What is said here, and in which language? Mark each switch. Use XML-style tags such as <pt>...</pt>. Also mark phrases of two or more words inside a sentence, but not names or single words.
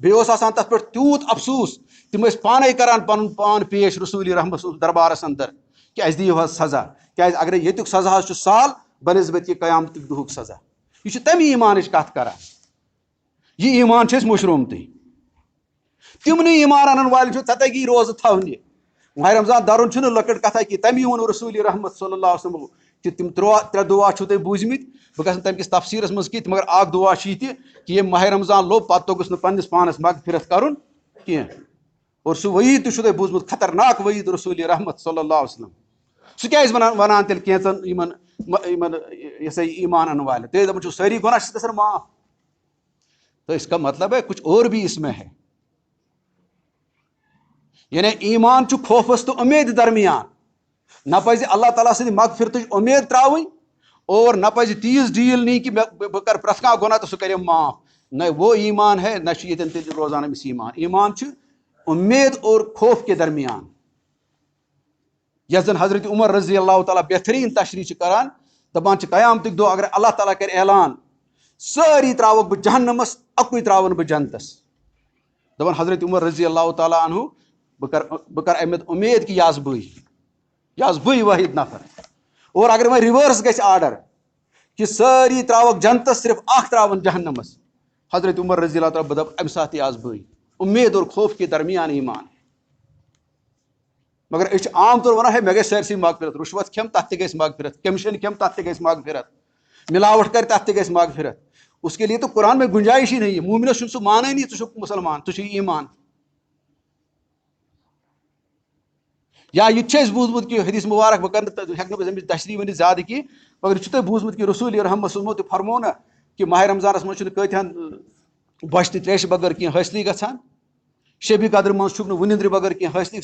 <ks>بیٚیہِ اوس آسان تتھ پٮ۪ٹھ تیوٗت افسوٗس تِم ٲسۍ پانے کران پنُن پان پیش رسول رحمت سُنٛد دربارس اندر کہ اسہِ دِیِو حظ سزا کیازِ اگرے ییٚتیُک سزا حظ چھُ سہل بنسبت یہِ قیامتُک دۄہُک سزا. یہِ چھُ تمی ایمانٕچ کتھ کران یہِ ایمان چھِ أسۍ مٔشرومتٕے. تِمنٕے ایمان انن والٮ۪ن چھُ ژےٚ تگی روزٕ تھاونہِ ماہِ رمضان درُن چھُنہٕ لۄکٕٹ کتھا کینٛہہ. تمی ووٚن رسول رحمت صلی اللہ علیہ وسلم کہ تِم 3 دُعا چھِو تۄہہِ بوٗزمٕتۍ بہٕ گژھٕ نہٕ تمہِ کِس تفسیٖرس منٛز کینٛہہ مگر اکھ دُعا چھُ یہِ تہِ کہ ییٚمۍ ماہِ رمضان لوٚب پتہٕ توٚگُس نہٕ پننِس پانس مغفرت کرُن کینٛہہ. اور سُہ وعیٖد تہِ چھُو تۄہہِ بوٗزمُت خطرناک وعیٖد رسول رحمت صلی اللہ علیہ وسلم سہ کیازِ ونان تیٚلہِ کینٛژن یِمن یہ سا ایمان ان والے تیٚلہِ دپان چھُ سٲری گۄناہ چھِ گژھان معاف.</ks> <ur>تو اس کا مطلب ہے کچھ اور بھی اس میں ہے.</ur> <ks>یعنی ایمان چھُ خوفس تو امید درمیان. نہ پزِ اللہ تعالیٰ سٕنٛدِ مغفرتٕچ امید تراوٕنۍ اور نہ پزِ تیٖژ ڈیٖل نِنۍ کہ بہٕ کرٕ پرٛٮ۪تھ کانٛہہ گۄناہ تہٕ سُہ کرِ معاف.</ks> <ur>نہ وہ ایمان ہے</ur> <ks>نہ چھُ ییٚتٮ۪ن تیٚلہِ روزان أمِس ایمان. ایمان چھُ</ks> <ur>امید اور خوف کے درمیان.</ur> <ks>یس زن حضرت عمر رضی اللہ تعالیٰ بہترین تشریح چھِ کران دپان چھِ قیامتٕکۍ دۄہ اگر اللہ تعالیٰ کرِ اعلان سٲری تراوکھ بہٕ جہنمس اکُے تراون بہٕ جنتس. دپان حضرت عمر رضی اللہ تعالیٰ عنہ بہٕ کرٕ امہِ امید کہ یہِ آسہٕ بٕے وٲحد نفر. اور اگر وۄنۍ رِوٲرس گژھِ آرڈر کہ سٲری تراوکھ جنتس صرف اکھ تراون جہنمس, حضرت عمر رضی اللہ تعالیٰ بہٕ دپہٕ امہِ ساتہٕ تہِ آسہٕ بٕے.</ks> <ur>امید اور خوف کے درمیان ایمان.</ur> <ks>مگر أسۍ چھِ عام طور ونان ہے مےٚ گژھِ سٲرسٕے مغفرت, رُشوت کھٮ۪م تتھ تہِ گژھِ مغفرت, کیمشن کھٮ۪م تتھ تہِ گژھِ مغفرت, ملاوٹ کرِ تتھ تہِ گژھِ مغفرت.</ks> <ur>اس کے لیے تو قرآن میں گنجائش ہی نہیں ہے.</ur> <ks>مومنس چھُنہٕ سُہ مانٲنی ژٕ چھُکھ مسلمان, ژٕ چھُے ایمان. یا یہ تہِ چھُ اَسہِ بوٗزمُت کہ حدیث مبارک بہٕ کرٕ ہٮ۪کہٕ نہٕ بہٕ اَمِچ تشریح ؤنِتھ زیادٕ کینٛہہ, مگر یہِ چھُ تۄہہِ بوٗزمُت کہ رسول رحمت صلی تہِ فرمو نا کہ ماہ رمضانس منٛز چھُنہٕ کۭتہن بۄچھِ تہِ تریشہِ بغٲر کینٛہہ حٲصلٕے گژھان, شبِ قدر منٛز چھُکھ نہٕ وٕنِنٛدرِ بغٲر کینٛہہ حٲصلٕے.</ks>